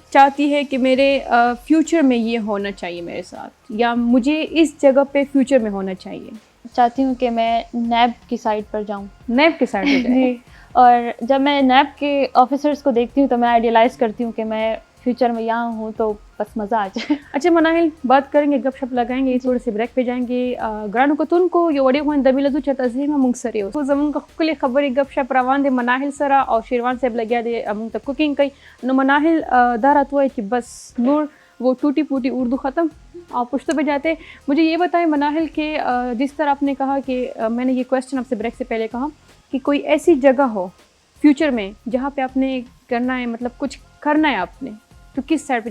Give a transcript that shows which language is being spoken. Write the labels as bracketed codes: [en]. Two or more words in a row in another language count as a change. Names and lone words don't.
[ur] چاہتی ہے کہ میرے فیوچر میں یہ ہونا چاہیے میرے ساتھ یا مجھے اس جگہ پہ فیوچر میں ہونا چاہیے. چاہتی ہوں کہ میں نیب کی سائٹ پر جاؤں. نیب کے سائڈ پہ جائیں. اور جب میں نیب کے آفیسرس کو دیکھتی ہوں تو میں آئیڈیلائز کرتی ہوں کہ میں فیوچر میں یہاں ہوں تو بس مزہ آ جائے. اچھا مناہل بات کریں گے گپ شپ لگائیں گے تھوڑے سے بریک پہ جائیں گے. [ps] ګرانو کتونکو یو وړې غونډه ملزو چې تاسو موږ سره یو زمونږ خپلې خبرې گپ شپ روان دي مناهل سره او شیروان صاحب لګیا دی موږ ته کوکنگ کوي. نو مناهل دا رات وایي [ur] کہ بس نور وہ ٹوٹی پوٹی اردو ختم اور پشتوں پہ جاتے. مجھے یہ بتائیں مناہل کہ جس طرح آپ نے کہا کہ میں نے یہ کویسچن آپ سے بریک سے پہلے کہا کہ کوئی ایسی جگہ ہو فیوچر میں جہاں پہ آپ نے کرنا ہے مطلب کچھ کرنا ہے آپ نے تو کس سائڈ پہ؟